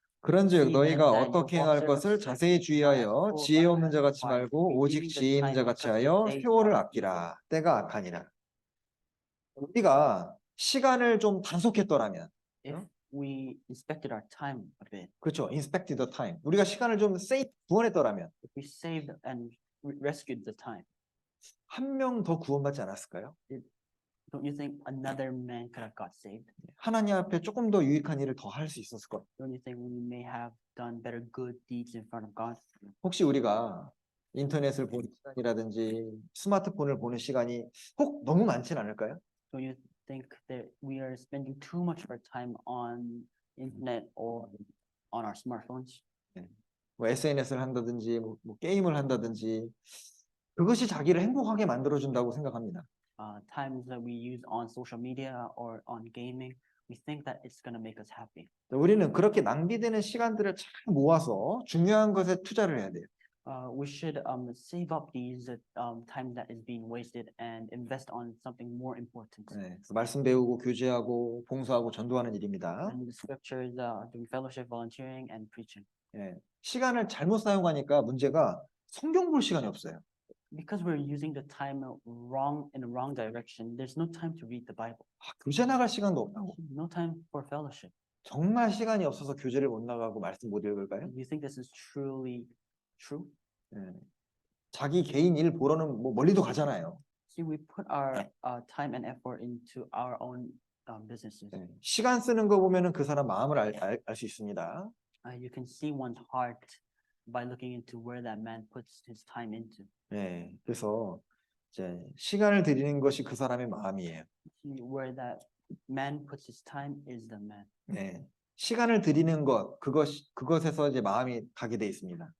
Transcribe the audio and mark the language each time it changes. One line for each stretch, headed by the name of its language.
Korean: 그런즉 너희가 어떻게 행할 것을 자세히 주의하여 지혜 없는 자 같이 말고 오직 지혜 있는 자 같이 하여 세월을 아끼라. 때가 악하니라. 우리가 시간을 좀 단속했더라면,
English: If we inspected our time a bit,
Korean: 그렇죠?
English: Inspect the time.
Korean: 우리가 시간을 좀 세이프 구원했더라면
English: if we saved and rescued the time,
Korean: 한 명 더 구원받지 않았을까요?
English: don't you think another man could have got saved?
Korean: 하나님 앞에 조금 더 유익한 일을 더 할 수 있었을 것.
English: Don't you think we may have done better good deeds in front of God?
Korean: 혹시 우리가 인터넷을 보는 시간이라든지 스마트폰을 보는 시간이 혹 너무 많진 않을까요?
English: Don't you think that we are spending too much of our time on internet or on our smartphones?
Korean: 뭐 SNS를 한다든지 뭐 게임을 한다든지 그것이 자기를 행복하게 만들어준다고 생각합니다.
English: Times that we use on social media or on gaming, we think that it's going to make us happy.
Korean: 우리는 그렇게 낭비되는 시간들을 잘 모아서 중요한 것에 투자를 해야 돼요.
English: We should save up these time that is being wasted and invest on something more important.
Korean: 네, 그래서 말씀 배우고 교제하고 봉사하고 전도하는 일입니다.
English: And the scriptures, doing fellowship, volunteering, and preaching.
Korean: 네, 시간을 잘못 사용하니까 문제가 성경 볼 시간이 없어요.
English: Because we're using the time in a wrong direction, there's no time to read the Bible.
Korean: 교제 나갈 시간도 없다고.
English: No time for fellowship.
Korean: 정말 시간이 없어서 교제를 못 나가고 말씀 못 읽을까요?
English: You think this is truly true?
Korean: 네. 자기 개인 일 보러는 뭐 멀리도 가잖아요.
English: See, we put our time and effort into our own businesses.
Korean: 네. 시간 쓰는 거 보면은 그 사람 마음을 알 수 있습니다.
English: You can see one's heart by looking into where that man puts his time into.
Korean: 네, 그래서 이제 시간을 드리는 것이 그 사람의 마음이에요.
English: See, where that man puts his time is the man.
Korean: 네, 시간을 드리는 것 그것에서 이제 마음이 가게 돼 있습니다.